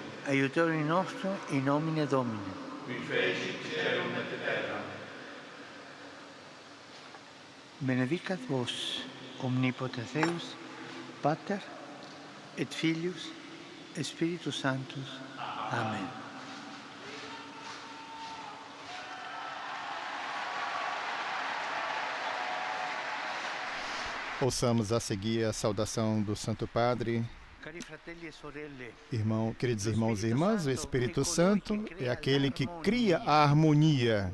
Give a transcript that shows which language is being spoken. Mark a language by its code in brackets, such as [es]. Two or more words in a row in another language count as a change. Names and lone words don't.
[la] Aiutorium nostrum in nomine Domini. Qui fecit caelum et terram. Benedicat vos, omnipotens Deus, Pater, et Filius, et Spiritus Sanctus. Amen. [pt] Ouçamos a seguir a saudação do Santo Padre. [it] Cari fratelli e sorelle, [pt] Queridos irmãos e irmãs, o Espírito Santo é aquele que cria a harmonia.